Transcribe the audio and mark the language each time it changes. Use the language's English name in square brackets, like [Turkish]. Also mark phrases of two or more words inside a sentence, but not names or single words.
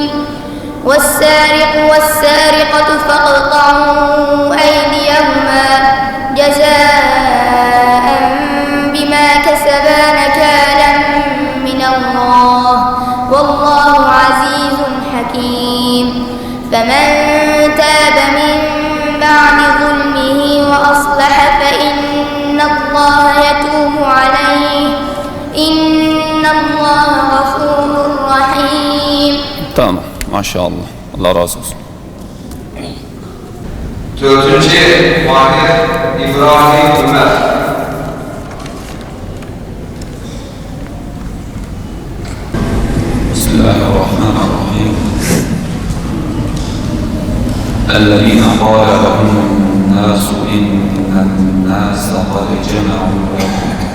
[Arabic] والسارق والسارقة فاقطعوا أيديهما جزاء بما كسبا نكالا من الله والله عزيز حكيم. فمن تاب من بعد ظلمه وأصلح فإن الله يتوب عليه إن الله غفور رحيم. [Turkish] Tamam. Maşallah. Allah razı olsun. Dördüncü Mahir İbrahim Ömer. [Arabic] بسم الله الرحمن الرحيم. الذين قال لهم الناس إن الناس قد جمعوا لكم.